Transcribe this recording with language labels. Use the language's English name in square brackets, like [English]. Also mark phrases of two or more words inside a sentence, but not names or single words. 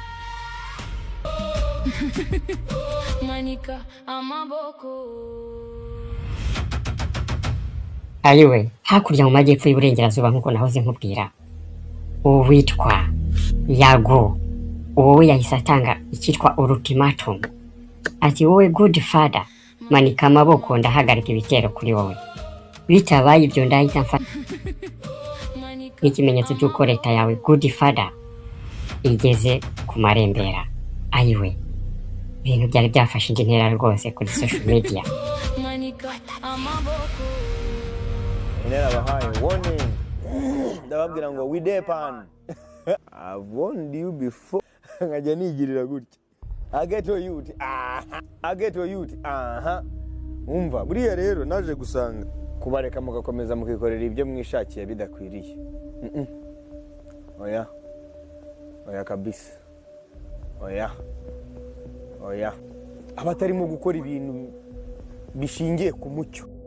[Kinyarwanda] Manika amaboko ayiwe hakurya mu majyepfo y'uburengerazuba nk'uko nahoze nkubwira uwitwa Yago wowe yahise atanga icyitwa ultimatum ati wowe [English] good father [Kinyarwanda] manika amaboko ndahagarika ibitero kuri wowe bitabaye ibyo ndahita mfata nk'ikimenyetso cy'uko leta yawe [English] good father [Kinyarwanda] igeze ku marembera. Ayiwe ibintu byari byafashe indi ntera rwose kuri [English] social media. [Kinyarwanda] Manika amaboko Narabahaye warning. Ndababwira ngo we depan. [English] I've warned you before. [Kinyarwanda] Ngajya nigirira gutya. I get to youth. I get to youth. Umva buriya rero naje gusanga kubareka mugakomeza mukikorera ibyo mwishakiye bidakwiriye. Oya kabisa. Oya. Abatarimo gukora ibintu bishingiye ku mucyo.